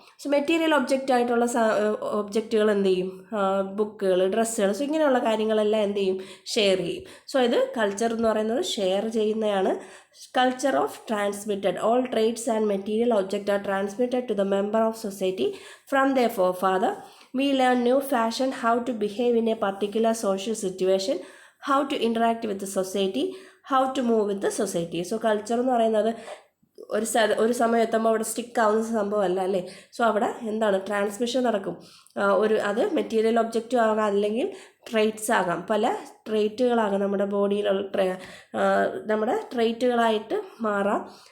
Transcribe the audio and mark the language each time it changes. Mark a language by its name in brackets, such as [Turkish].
[Malayalam] So material ആയിട്ടുള്ള ഒബ്ജക്റ്റുകൾ എന്ത് ചെയ്യും, ബുക്കുകൾ, ഡ്രസ്സുകൾ, സോ ഇങ്ങനെയുള്ള കാര്യങ്ങളെല്ലാം എന്ത് ചെയ്യും, ഷെയർ ചെയ്യും. സോ ഇത് കൾച്ചർ എന്ന് പറയുന്നത് ഷെയർ ചെയ്യുന്നതാണ്. [English] Culture of transmitted, all traits and material object are transmitted to the member of society from their forefather. We learn new fashion, how to behave in a particular social situation, how to interact with the society, how to move with the society. [Malayalam] So culture എന്ന് പറയുന്നത് ഒരു സമയം എത്തുമ്പോൾ അവിടെ സ്റ്റിക്കാവുന്ന സംഭവമല്ല അല്ലേ. So അവിടെ എന്താണ്, ട്രാൻസ്മിഷൻ നടക്കും. അത് മെറ്റീരിയൽ ഒബ്ജക്റ്റ് ആകാം, അല്ലെങ്കിൽ ട്രേറ്റ്സ് ആകാം, പല ട്രേറ്റുകളാകാം, നമ്മുടെ ബോഡിയിലുള്ള നമ്മുടെ ട്രേറ്റുകളായിട്ട് മാറാം.